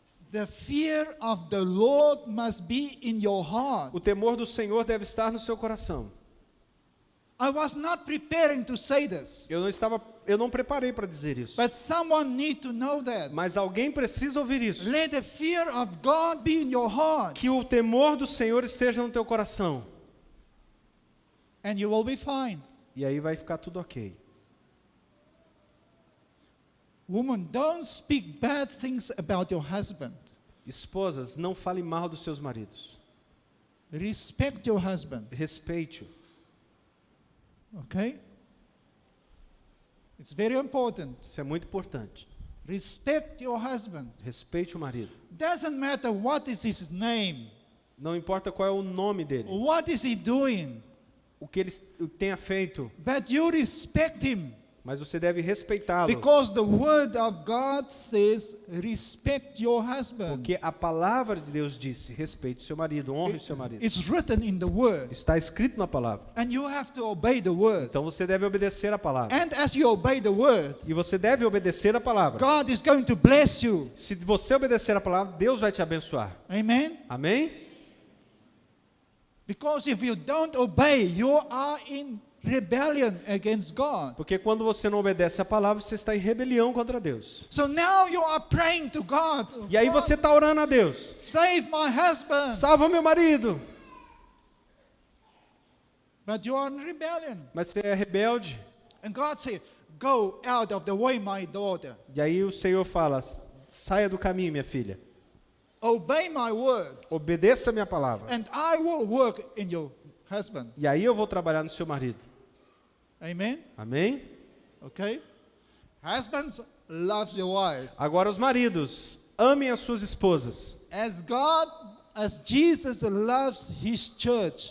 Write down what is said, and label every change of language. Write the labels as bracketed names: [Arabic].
[English] The fear of the Lord must be in your heart. [Portuguese] O temor do Senhor deve estar no seu coração. [English] I was not preparing to say this, [Portuguese] Eu não preparei para dizer isso. [English] but someone need to know that. [Portuguese] Mas alguém precisa ouvir isso. [English] Let the fear of God be in your heart, [Portuguese] Que o temor do Senhor esteja no teu coração. [English] and you will be fine. [Portuguese] E aí vai ficar tudo ok. [English] Woman, don't speak bad things about your husband. [Portuguese] Esposas, não fale mal dos seus maridos. [English] Respect your husband, [Portuguese] Respeite-o. [English] okay? It's very important. [Portuguese] Isso é muito importante. [English] Respect your husband. [Portuguese] Respeite o marido. [English] Doesn't matter what is his name, [Portuguese] Não importa qual é o nome dele, [English] what is he doing, [Portuguese] o que ele tenha feito, [English] but you respect him. [Portuguese] mas você deve respeitá-lo. [English] Because the word of God says, respect your husband. [Portuguese] Porque a palavra de Deus disse, respeite o seu marido, honre o seu marido. [English] It's written in the word. [Portuguese] Está escrito na palavra. [English] And you have to obey the word. [Portuguese] Então você deve obedecer a palavra. [English] And as you obey the word, [Portuguese] E você deve obedecer a palavra. [English] God is going to bless you. [Portuguese] Se você obedecer a palavra, Deus vai te abençoar. [English] Amen? [Portuguese] Amém? [English] Because if you don't obey, you are in rebellion against God. [Portuguese] Porque quando você não obedece a palavra, você está em rebelião contra Deus. [English] So now you are praying to God. [Portuguese] E aí [English] God, [Portuguese] você está orando a Deus. [English] save my husband. [Portuguese] Salva meu marido. [English] But you are in rebellion. [Portuguese] Mas você é rebelde. [English] And God said, go out of the way, my daughter. [Portuguese] E aí o Senhor fala, saia do caminho, minha filha. [English] Obey my word. [Portuguese] Obedeça a minha palavra. [English] And I will work in your husband. [Portuguese] E aí eu vou trabalhar no seu marido. [English] Amen? [Portuguese] Amém? [English] Okay? Husbands, love your wife. [Portuguese] Agora os maridos, amem as suas esposas. [English] As Jesus loves his church.